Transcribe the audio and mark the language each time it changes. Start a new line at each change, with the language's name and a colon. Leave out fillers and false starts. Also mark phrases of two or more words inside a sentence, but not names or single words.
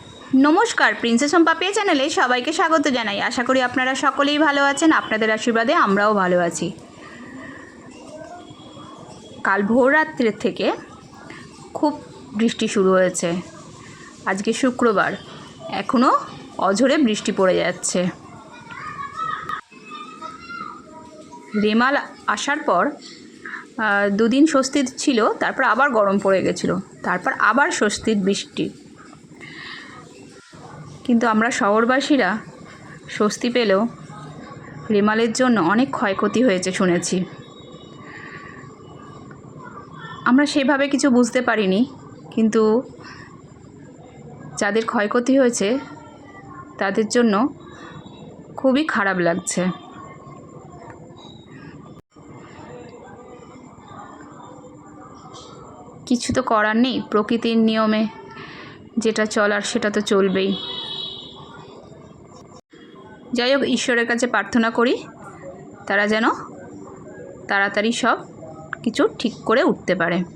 Bangla: নমস্কার প্রিন্সেস সম্পা পে চ্যানেলে সবাইকে স্বাগত জানাই। আশা করি আপনারা সকলেই ভালো আছেন। আপনাদের আশীর্বাদে আমরাও ভালো আছি। কাল ভোর রাত্রি থেকে খুব বৃষ্টি শুরু হয়েছে। আজকে শুক্রবার এখনো অঝোরে বৃষ্টি পড়ে যাচ্ছে। রেমাল আসার পর দুদিন স্বস্তি ছিল, তারপর আবার গরম পড়ে গেছিল, তারপর আবার স্বস্তির বৃষ্টি। কিন্তু আমরা শহরবাসীরা স্বস্তি পেলেও রেমালের জন্য অনেক ক্ষয়ক্ষতি হয়েছে শুনেছি। আমরা সেভাবে কিছু বুঝতে পারিনি, কিন্তু যাদের ক্ষয়ক্ষতি হয়েছে তাদের জন্য খুবই খারাপ লাগছে। কিছু তো করার নেই, প্রকৃতির নিয়মে যেটা চলার সেটা তো চলবেই। যাই হোক, ঈশ্বরের কাছে প্রার্থনা করি তারা যেন তাড়াতাড়ি সব কিছু ঠিক করে উঠতে পারে।